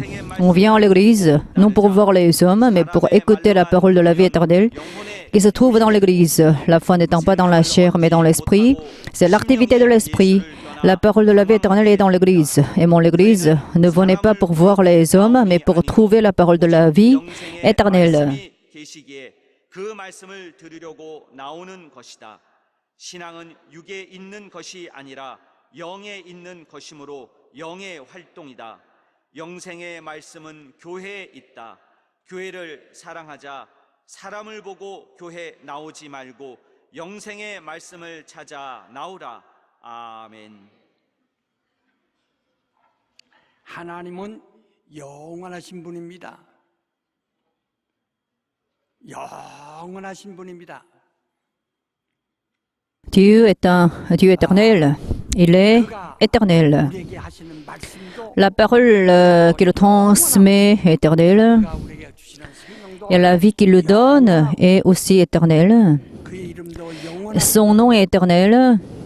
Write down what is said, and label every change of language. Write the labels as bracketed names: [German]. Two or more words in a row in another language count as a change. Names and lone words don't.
[French] On vient à l'église, non pour voir les hommes, mais pour écouter la parole de la vie éternelle qui se trouve dans l'église. La foi n'étant pas dans la chair, mais dans l'esprit. C'est l'activité de l'esprit. La parole de la vie éternelle est dans l'église. Aimons l'église. Ne venez pas pour voir les hommes, mais pour trouver la parole de la vie éternelle. [Korean] 그 말씀을 들으려고 나오는 것이다. 신앙은 육에 있는 것이 아니라 영에 있는 것이므로 영의 활동이다. 영생의 말씀은 교회에 있다. 교회를 사랑하자. 사람을 보고 교회 나오지 말고 영생의 말씀을 찾아 나오라. 아멘. 하나님은 영원하신 분입니다. 영원하신 분입니다. [French] Dieu est un Dieu éternel. Il est éternel. La parole qu'il transmet est éternelle. Et la vie qu'il lui donne est aussi éternelle. Son nom est éternel.